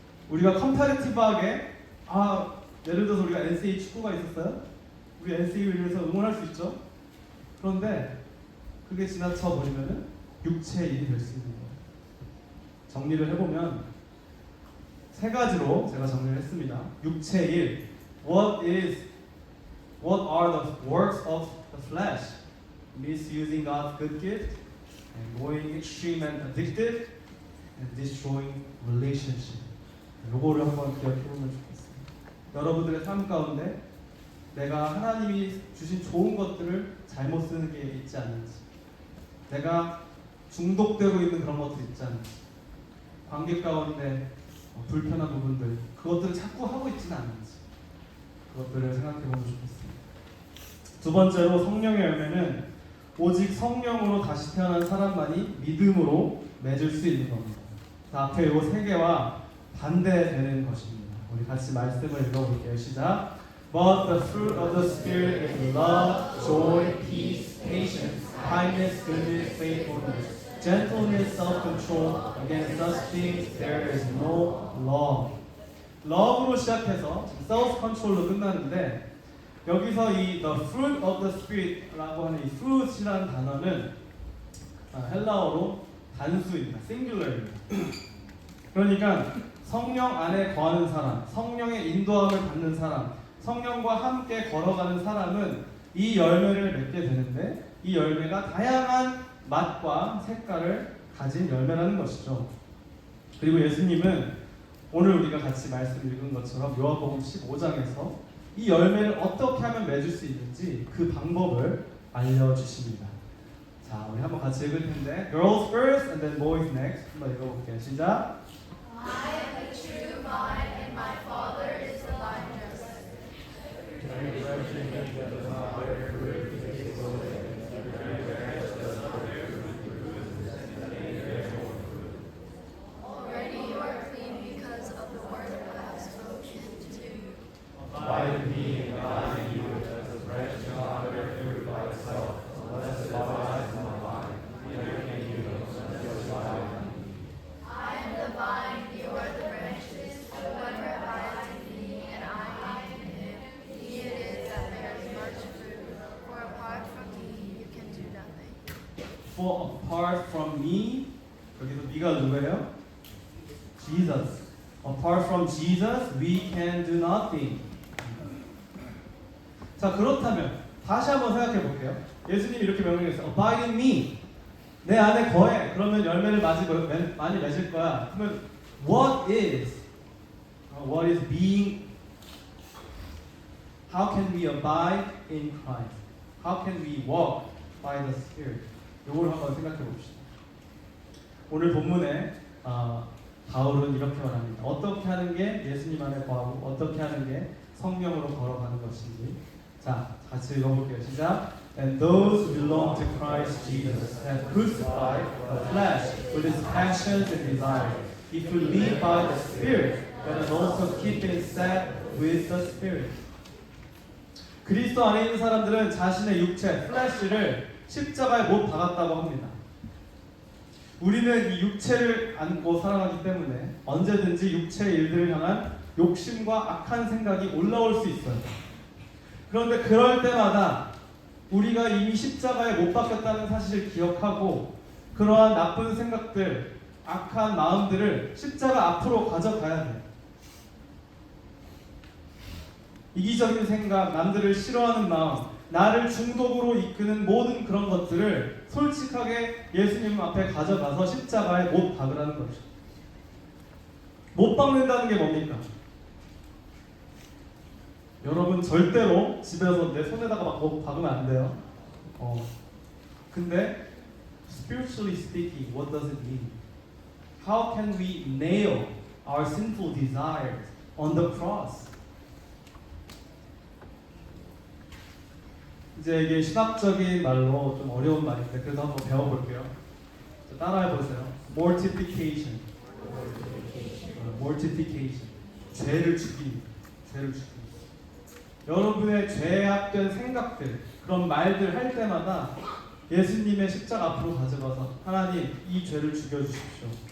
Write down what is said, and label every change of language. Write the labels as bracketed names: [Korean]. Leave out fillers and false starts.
[Korean] 우리가 컴파리티브하게 예를 들어서 우리가 NCAA 축구가 있었어요? 우리 NCAA를 위해서 응원할 수 있죠? 그런데 그게 지나쳐 버리면은 육체의 일이 될 수 있는 거예요. 정리를 해보면 세 가지로 제가 정리를 했습니다. 육체의 일, [English] what are the works of the flesh? Misusing God's good gift, and going extreme and addictive, and destroying relationship. [Korean] 요거를 한번 기억해보면 좋겠습니다. 여러분들의 삶 가운데 내가 하나님이 주신 좋은 것들을 잘못 쓰는 게 있지 않는지, 내가 중독되고 있는 그런 것들이 있지 않는지, 관계 가운데 불편한 부분들, 그것들을 자꾸 하고 있지는 않는지, 그것들을 생각해보면 좋겠습니다. 두 번째로 성령의 열매는 오직 성령으로 다시 태어난 사람만이 믿음으로 맺을 수 있는 겁니다. 앞에 이 세 개와 반대되는 것입니다. 우리 같이 말씀을 읽어볼게요. 시작. [English] But the fruit of the Spirit is love, joy, peace, patience, kindness, goodness, faithfulness, gentleness, self-control. Against such things there is no law. [Korean] love로 시작해서 self-control로 끝나는데 여기서 이 [English] the fruit of the Spirit [Korean] 라고 하는 이 fruit이라는 단어는 헬라어로 단수입니다. singular입니다. 그러니까 성령 안에 거하는 사람, 성령의 인도함을 받는 사람, 성령과 함께 걸어가는 사람은 이 열매를 맺게 되는데 이 열매가 다양한 맛과 색깔을 가진 열매라는 것이죠. 그리고 예수님은 오늘 우리가 같이 말씀 읽은 것처럼 요한복음 15장에서 이 열매를 어떻게 하면 맺을 수 있는지 그 방법을 알려주십니다. 자, 우리 한번 같이 읽을 텐데 [English] Girls first and then boys next. [Korean] 한번 읽어볼게요. 시작. [English] I am the true vine, and my Father is the vine dresser. Already you are clean because of the word I have spoken to you. Abide in me, and I in you, as a branch cannot bear fruit by itself, unless it abides in the vine. Neither can you unless you abide in me. I am the vine, you are the branches. Whoever abides in me, and I in him, he it is that bears much fruit. For apart from me, you can do nothing. For apart from me, [Korean] 여기서 me가 누구예요? [English] Jesus. Apart from Jesus, we can do nothing. [Korean] 자, 그렇다면 다시 한번 생각해 볼게요. 예수님이 이렇게 명령했어요. [English] Abide in me. [Korean] 내 안에 거해. 그러면 열매를 많이 맺을 거야. [English] 그러면 what is being? How can we abide in Christ? How can we walk by the Spirit? [Korean] 이걸 한번 생각해 봅시다. 오늘 본문에 바울은 이렇게 말합니다. 어떻게 하는 게 예수님 안에 거하고 어떻게 하는 게 성령으로 걸어가는 것인지. 자, 같이 읽어볼게요. 시작. [English] And those who belong to Christ Jesus have crucified the flesh with its passions and desires. If you live by the Spirit, let us also keep in step with the Spirit. [Korean] 그리스도 안에 있는 사람들은 자신의 육체, 플래시를 십자가에 못 박았다고 합니다. 우리는 이 육체를 안고 살아가기 때문에 언제든지 육체의 일들을 향한 욕심과 악한 생각이 올라올 수 있어요. 그런데 그럴 때마다 우리가 이미 십자가에 못 박혔다는 사실을 기억하고 그러한 나쁜 생각들, 악한 마음들을 십자가 앞으로 가져가야 돼요. 이기적인 생각, 남들을 싫어하는 마음, 나를 중독으로 이끄는 모든 그런 것들을 솔직하게 예수님 앞에 가져가서 십자가에 못 박으라는 거죠. 못 박는다는 게 뭡니까? 여러분 절대로 집에서 내 손에다가 막 박으면 안 돼요. 근데 [English] spiritually speaking, what does it mean? How can we nail our sinful desires on the cross? [Korean] 이제 이게 신학적인 말로 좀 어려운 말인데 그래서 한번 배워볼게요. 따라해보세요. Mortification. Mortification. 죄를 죽이는. 죄를 죽이는. 여러분의 죄악된 생각들, 그런 말들 할 때마다 예수님의 십자가 앞으로 가져가서 하나님 이 죄를 죽여주십시오.